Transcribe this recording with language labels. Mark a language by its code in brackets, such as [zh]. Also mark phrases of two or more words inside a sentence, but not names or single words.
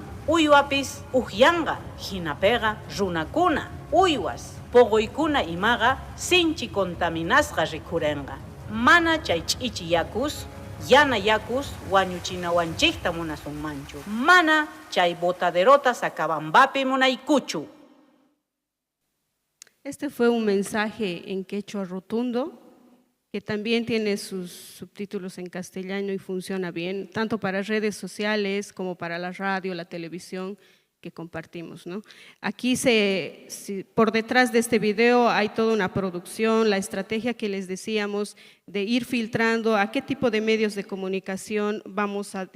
[qu] Uywapis uhyanga, hinapega runakuna, uywas, pogoykuna imaga sinchi contaminasqa rikhurenqa. Mana chay ch'ichi yakus, yana yakus wañuchinawanchikta munasunmanchu. Mana chay botaderota Sacabambapi munaykuchu. [es] Este fue un mensaje en quechua rotundo, que también tiene sus subtítulos en castellano y funciona bien, tanto para redes sociales como para la radio, la televisión que compartimos, ¿no? Aquí por detrás de este video hay toda una producción, la estrategia que les decíamos de ir filtrando a qué tipo de medios de comunicación vamos